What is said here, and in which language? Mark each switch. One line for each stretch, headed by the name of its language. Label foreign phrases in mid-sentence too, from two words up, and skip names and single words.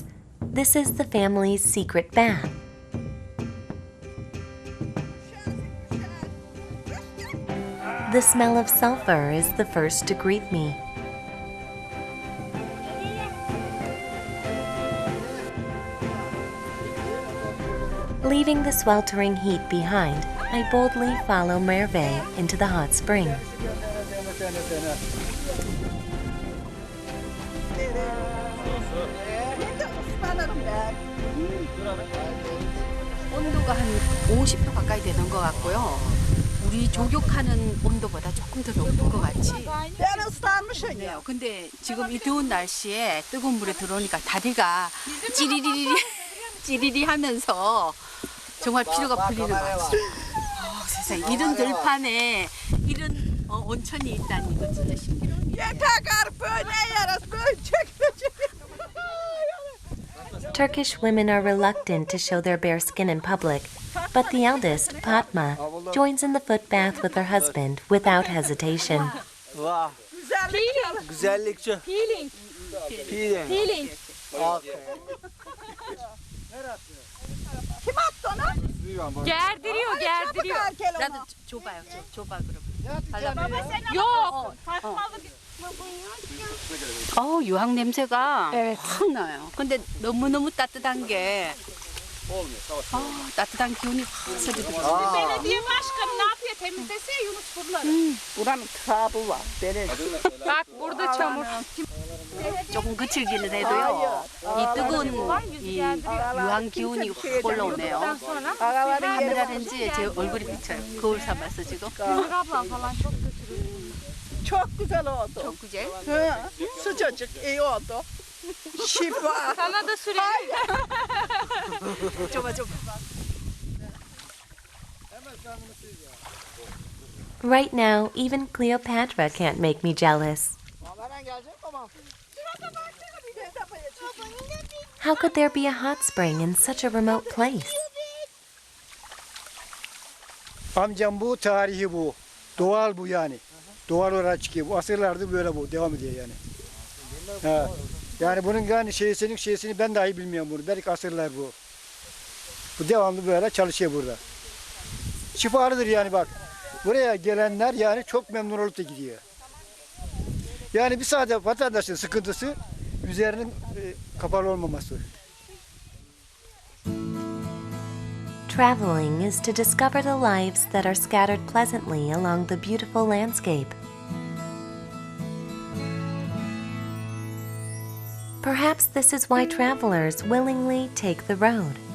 English: This is the family's secret bath. The smell of sulfur is the first to greet me. Leaving the sweltering heat behind, I boldly follow Merve into the hot spring.
Korean: 온도가 한 50도 가까이 되는 것 같고요. 우리 조격하는 온도보다 조금 더 높은 것 같이. 네, 근데 지금 이 더운 날씨에 뜨거운 물에 들어오니까 다리가 찌리리 하면서 정말 피로가 풀리는 것 같아요. 세상에 이런 들판에 이런 온천이 있다니 이거 진짜 신기해요.
English: Turkish women are reluctant to show their bare skin in public, but the eldest, Fatma, joins in the foot bath with her husband without hesitation.
Turkish: Güzellikçi. Peeling. gerdiriyor.
Korean: 나도 줘봐요. 줘봐 그럼. yok. 유황 냄새가 확 나요. 근데 너무너무 따뜻한 게 따뜻한 기운이 확 스쳐들어요.
Turkish: Belediye başkanı ne yapıyor? Temizlese Yunus buraları. Buranın tabı var. Bak burada çamur.
Korean: 조금 그칠기는 해도요. 이 뜨거운 이 유황 기운이 확 올라오네요. 카메라 렌즈에 제 얼굴이 비쳐요. 거울 삼아서 지금.
Turkish: Çok güzel oldu. Çok güzel. Sıcacık iyi oldu. Şifa. Sana da süreyim.
Korean: 줘봐.
English: Right now, even Cleopatra can't make me jealous. How could there be a hot spring in such a remote place?
Turkish: Amcam bu, tarihi bu. Doğal bu yani. Doğal olarak çıkıyor. Bu asırlardır böyle bu. Devam ediyor yani. Ha. Yani bunun yani şeysini ben dahi bilmiyorum bunu. Belki asırlar bu. Bu devamlı böyle çalışıyor burada. Şifalıdır yani bak. Buraya gelenler yani çok memnun olup da gidiyor. Yani bir sadece vatandaşın sıkıntısı üzerinin kapalı olmaması.
English: Traveling is to discover the lives that are scattered pleasantly along the beautiful landscape. Perhaps this is why travelers willingly take the road.